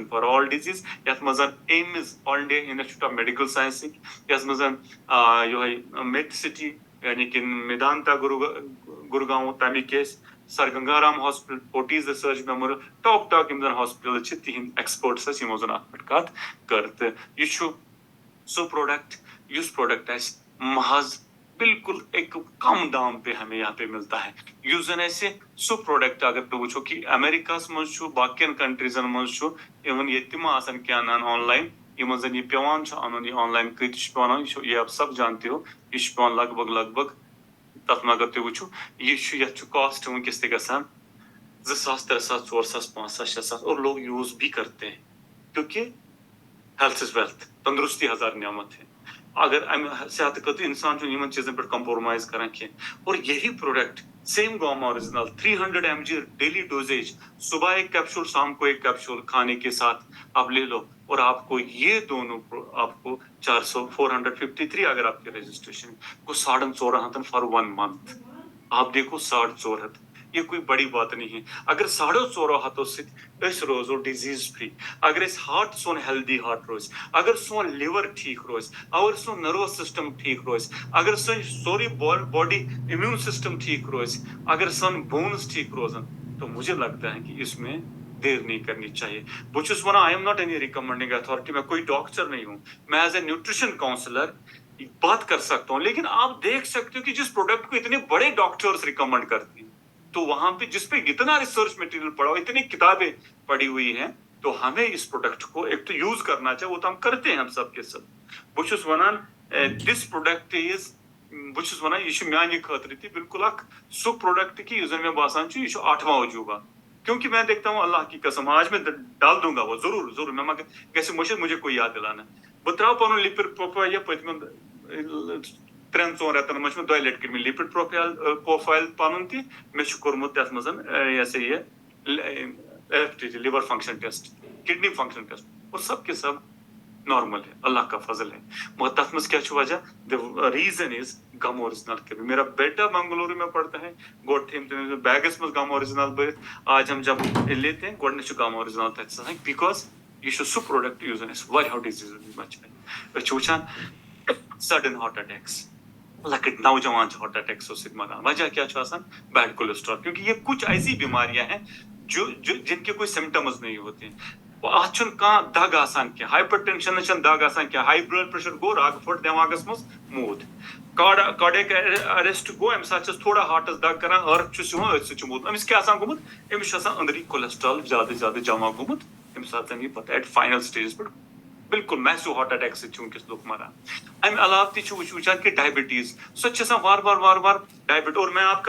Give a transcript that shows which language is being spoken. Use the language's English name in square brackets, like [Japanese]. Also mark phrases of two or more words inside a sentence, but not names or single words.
[English] for all disease [Kashmiri] یتھ منٛز زن ایمز آل انڈیا انسٹِچوٗٹ آف میڈِکل ساینسٕکۍ یتھ منٛز زن یِہوے میڈ سٹی یعنی کہ میدانتا گُرگاوں تمیِکۍ ٲسۍ سر گنگارام ہاسپٹل فورٹیز ریسرچ میموریل ٹاپ یِم زن ہاسپٹل چھِ تِہنٛدۍ ایکسپٲرٹس ٲسۍ یِمو زن اتھ پٮ۪ٹھ کتھ کٔر تہٕ یہِ چھُ سُہ پروڈکٹ یُس پروڈکٹ اسہِ محض بالکل [Urdu] ایک کم دام پہ ہمیں یہاں پہ ملتا ہے [Kashmiri] یُس زن اسہِ سُہ پروڈکٹ اگر تُہۍ وٕچھو کہِ امریکاہس منٛز چھُ باقین کنٹریزن منٛز چھُ اِوٕن ییٚتہِ تہِ ما آسان کینٛہہ انان [English] online [Kashmiri] یِمن زن یہِ پیٚوان چھُ انُن یہِ [English] online [Kashmiri] کۭتِس چھُ پیٚوان انُن یہِ چھُ [Urdu] یہ آپ سب جانتے ہو [Kashmiri] یہِ چھُ پیٚوان لگ بگ تتھ منٛز اگر تُہۍ وٕچھو یہِ چھُ یتھ چھُ کاسٹ وٕنکیٚس تہِ گژھان [Urdu] 2,000 3,000 4,000 5,000 6,000 اور لوگ یوز بھی کرتے ہیں کیونکہ [English] health is wealth [Urdu] تندرستی ہزار نعمت ہے [Kashmiri] اگر صحت خٲطرٕ انسان چھُنہٕ یِمن چیٖزن پٮ۪ٹھ کمپرومائز کران کینٛہہ [Urdu] اور یہی پروڈکٹ سیم گم آرجنل 300 mg [English] daily dosage [Urdu] صبح ایک کیپسول شام کو ایک کیپسول کھانے کے ساتھ آپ لے لو اور آپ کو یہ دونوں آپ کو [Kashmiri] 453 [Urdu] اگر آپ کے رجسٹریشن کو [Kashmiri] 4,500 [English] for 1 month [Urdu] آپ دیکھو 4,500 یہ کوئی بڑی بات نہیں ہے [Kashmiri] اگر 4,500 سۭتۍ أسۍ روزو [English] disease free [Kashmiri] اگر أسۍ ہارٹ سون [English] healthy heart [Kashmiri] روزِ اگر سون لیور ٹھیک روزِ اگر سون [English] nervous system [Kashmiri] ٹھیک روزِ اگر سٲنۍ سورُے [English] body immune [Urdu] سسٹم [Kashmiri] ٹھیک روزِ اگر سون بونز ٹھیک روزن [Urdu] تو مجھے لگتا ہے کہ اس میں دیر نہیں کرنی چاہیے [Kashmiri] بہٕ چھُس ونان [English] I am not any recommending authority [Urdu] میں کوئی ڈاکٹر نہیں ہوں میں [English] as a nutrition counsellor [Urdu] بات کر سکتا ہوں لیکن آپ دیکھ سکتے ہو کہ جس پروڈکٹ کو اتنے بڑے ڈاکٹرز ریکمینڈ کرتے ہیں تو وہاں پہ جس پہ اتنا [English] research material [Urdu] پڑا ہو اتنی کتابیں پڑھی ہوئی ہیں تو ہمیں اس پروڈکٹ کو ایک تو یوز کرنا چاہیے وہ تو ہم کرتے ہیں ہم سب کے سب [Kashmiri] بہٕ چھُس ونان [English] this product is [Kashmiri] بہٕ چھُس ونان یہ چھُ میانہِ خٲطرٕ تہِ بالکل اکھ سُہ پروڈکٹ کہ یُس زن مےٚ باسان چھُ یہ چھُ [Urdu] 8واں عجوبہ کیونکہ میں دیکھتا ہوں اللہ کی قسم آج میں ڈال دوں گا وہ ضرور میں [Kashmiri] گژھِ مٔشِتھ [Urdu] مجھے کوئی یاد دلانا [Kashmiri] بہٕ ترٛاو پنُن [English] lipid profile [Kashmiri] یا پٔتمٮ۪ن 3-4 رٮ۪تن منٛز چھُ مےٚ 2 لٹہِ کٔرمٕتۍ [English] lipid profile [Kashmiri] پنُن تہِ مےٚ چھُ کوٚرمُت تتھ منٛز یہِ ہسا یہِ LFT [English] liver function test kidney function test [Urdu] اور سب کے سب نارمل ہے اللہ کا فضل ہے مگر [Kashmiri] تتھ منٛز کیٛاہ چھُ وجہ [English] the reason is gum original [Urdu] کے میرا بیٹا بنگلورو میں پڑھتا ہے [Kashmiri] گۄڈٕ تھٲیِم تٔمِس بیگس منٛز gum original بٔرِتھ [Urdu] آج ہم جب لیتے ہیں [Kashmiri] گۄڈٕنیتھ چھُ gum original تتہِ آسان بیکاز یہ چھُ سُہ پروڈکٹ یُس زن اَسہِ واریاہو ڈِزیٖزو نِش بچاوِ أسۍ چھِ وٕچھان [English] sudden heart attacks [Kashmiri] لۄکٕٹۍ نوجوان چھِ ہارٹ اٹیکسو سۭتۍ مران وجہ کیا چھُ آسان [English] bad cholesterol [Urdu] کیونکہ یہ کچھ ایسی بیماریاں ہیں جن کے کوئی سمٹمز نہیں ہوتے ہیں [Kashmiri] اتھ چھُنہٕ کانٛہہ دگ آسان کینٛہہ ہایپر ٹینشن چھنہٕ دگ آسان کینٛہہ [English] high blood pressure [Kashmiri] گوٚو رگہٕ پھٔٹ دٮ۪ماغس منٛز موٗد [English] cardiac arrest [Kashmiri] گوٚو امہِ ساتہٕ چھس تھوڑا ہارٹس دگ کران أرتھ چھُس یِوان أتھۍ سۭتۍ چھُ موٗد أمِس کیٛاہ آسان گوٚمُت أمِس چھُ آسان أنٛدری کولیسٹرال زیادٕ جمع گوٚمُت ییٚمہِ ساتہٕ یہِ پتہٕ [English] at final stages [Kashmiri] پٮ۪ٹھ بالکل میسو ہارٹ اٹیک سۭتۍ چھُ وٕنکیٚس لُکھ مران امہِ علاوٕ تہِ چھُ وٕچھان کہ ڈائبٹیز سۄ تہِ چھِ آسان وار ڈائبٹ [Urdu] اور میں آپ کا